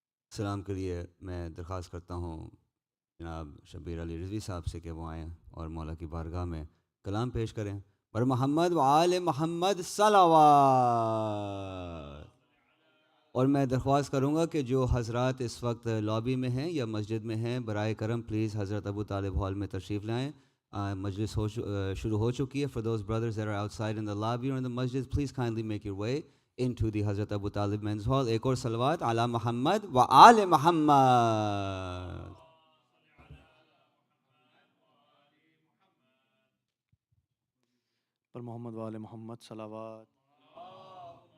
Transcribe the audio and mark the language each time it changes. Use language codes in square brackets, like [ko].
[hi] सलाम के लिए मैं दरख्वास्त करता हूँ जनाब शबीर अली रिजवी साहब से कि वो आएँ और मौला की बारगाह में कलाम पेश करें पर मोहम्मद व आले मोहम्मद सलावत। और मैं दरख्वास्त करूँगा कि जो हज़रात इस वक्त लॉबी में हैं या मस्जिद में हैं बराए करम प्लीज़ हज़रत अबू तालिब हॉल में तशरीफ़ लाएँ। मजलिस शुरू हो चुकी है। [en] For those brothers that are outside in the lobby or in the masjid, please kindly make your way into the Hazrat Abu Talib Men's Hall. [hi] एक और सलवात अला मोहम्मद व आले मोहम्मद। पर मोहम्मद वाले मोहम्मद सलावत।